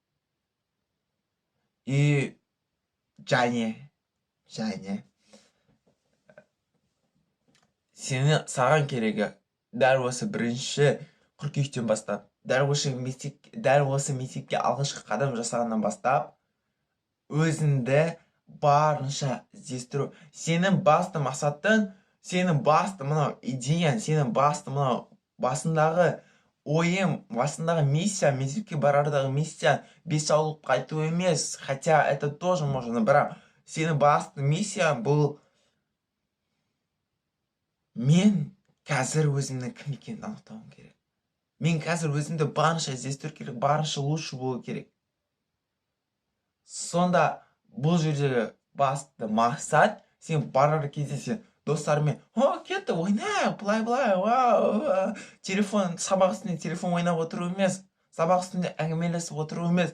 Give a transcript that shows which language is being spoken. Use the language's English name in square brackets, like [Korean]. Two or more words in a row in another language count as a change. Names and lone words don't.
[Kazakh] И және саған керегі дәл осы 1 қыркүйектен бастап, дәл осы мектепке алғашқы қадам жасағаннан бастап, өзіңді барынша іздестіру. Сенің басты мақсатың, сенің басты мынау идеяң, сенің басты мынау басындағы ойым, басындағы миссия, мектепке барардағы миссия 5 алып қайту емес, [Russian] хотя это тоже можно, [Kazakh] бірақ сенің басты миссия бұл мен қазір өзімнің кім екенін анықтауым керек. Мен қазір өзімді барынша іздестіру керек, барынша лучше болу керек. Сонда бұл жердегі басты мақсат, сен барар кезде сен достарымен, кетті ойнайық, былай, телефон, сабақ үстінде телефон ойнап отыру емес, сабақ үстінде әңгімелесіп отыру емес.